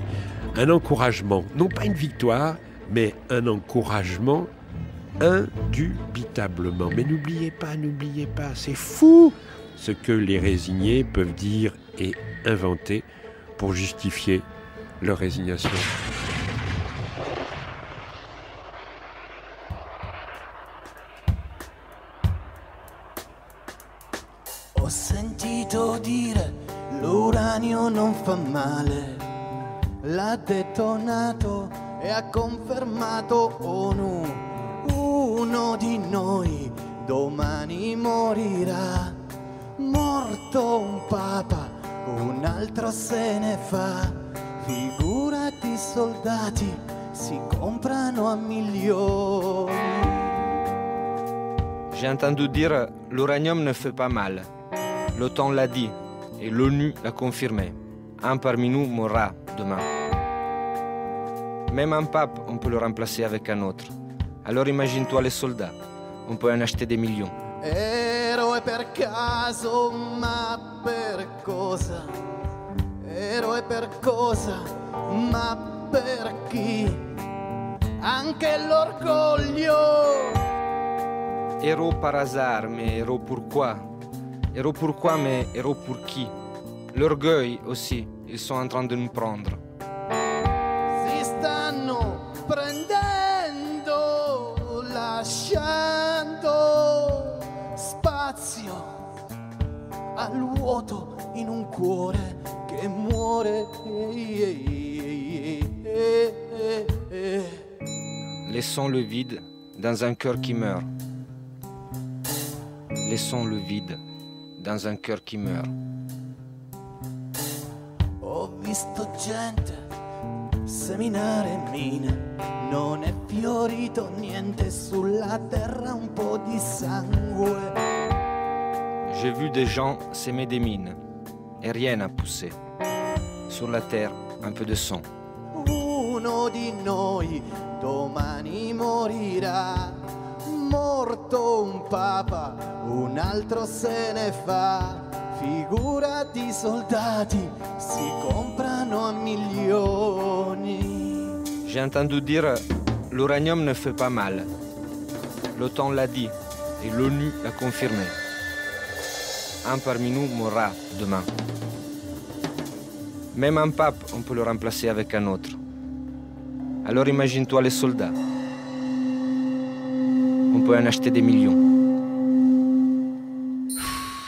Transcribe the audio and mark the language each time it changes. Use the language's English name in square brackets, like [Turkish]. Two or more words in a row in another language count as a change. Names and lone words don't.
[French] Un encouragement, non pas une victoire, mais un encouragement indubitablement. Mais n'oubliez pas, c'est fou ce que les résignés peuvent dire et inventer pour justifier leur résignation. [Italian] Ho sentito dire l'uranio non fa male, l'ha detonato e ha confermato ONU. Uno di noi domani morirà, morto un papa, un altro se ne fa. Figurati soldati si comprano a milioni. [French] J'ai entendu dire l'uranium ne fait pas mal. L'OTAN l'a dit et l'ONU l'a confirmé. Un parmi nous mourra demain. Même un pape, on peut le remplacer avec un autre. Alors imagine-toi les soldats. On peut en acheter des millions. [Italian] Eroe per caso, ma per cosa? Eroe per cosa, ma per chi? Anche l'orgoglio. [French] Héros par hasard, mais héros pourquoi? Héros pourquoi, mais héros pour qui? L'orgueil aussi, ils sont en train de nous prendre. [Italian] Si stanno prendendo, lasciando spazio al vuoto in un cuore che muore. [French] Laissons le vide dans un cœur qui meurt. Laissons le vide dans un cœur qui meurt. [Italian] Ho visto gente seminare mine, non è fiorito niente sulla terra, un po' di sangue. [French] J'ai vu des gens s'aimer des mines et rien n'a poussé. Sur la terre, un peu de sang. [Italian] Uno di noi domani morirà, morto un papa, un altro se ne fa. Figurati soldati si comprano a milioni. [French] J'ai entendu dire l'uranium ne fait pas mal. L'OTAN l'a dit et l'ONU l'a confirmé. Un parmi nous mourra demain. Même un pape, on peut le remplacer avec un autre. Alors imagine-toi les soldats. On peut en acheter des millions.